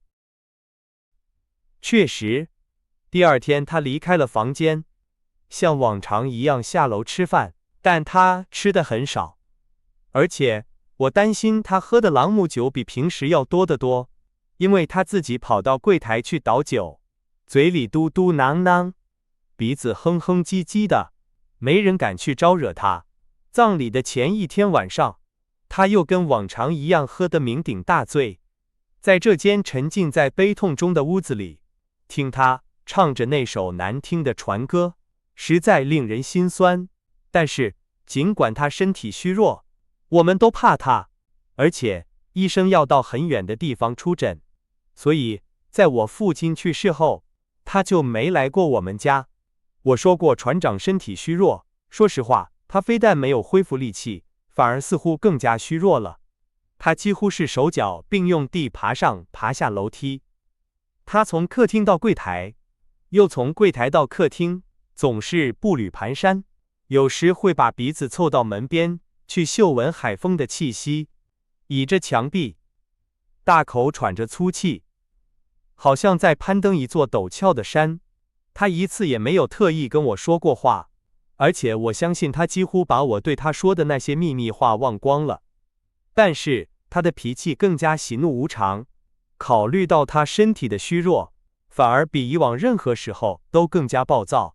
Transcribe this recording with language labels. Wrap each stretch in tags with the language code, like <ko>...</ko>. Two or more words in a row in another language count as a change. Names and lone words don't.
<zh>確實，第二天他離開了房間，像往常一樣下樓吃飯，但他吃得很少，而且我擔心他喝的朗姆酒比平時要多得多，因為他自己跑到櫃檯去倒酒，嘴裡嘟嘟囔囔，鼻子哼哼唧唧的，沒人敢去招惹他。葬禮的前一天晚上，他又跟往常一樣喝得酩酊大醉，在這間沉浸在悲痛中的屋子裡，聽他唱着那首難聽的船歌，實在令人心酸。但是，儘管他身體虛弱，我們都怕他，而且醫生要到很遠的地方出診，所以在我父親去世後，他就沒來過我們家。我說過船長身體虛弱，說實話，他非但沒有恢復力氣，反而似乎更加虛弱了。他幾乎是手腳並用地爬上爬下樓梯。他從客廳到櫃檯，又從櫃檯到客廳，總是步履蹣跚，有時會把鼻子湊到門邊去嗅聞海風的氣息，倚着牆壁，大口喘着粗氣，好像在攀登一座陡峭的山。他一次也沒有特意跟我說過話，而且我相信他幾乎把我對他說的那些秘密話忘光了。但是他的脾氣更加喜怒無常，考慮到他身體的虛弱，反而比以往任何時候都更加暴躁。</zh>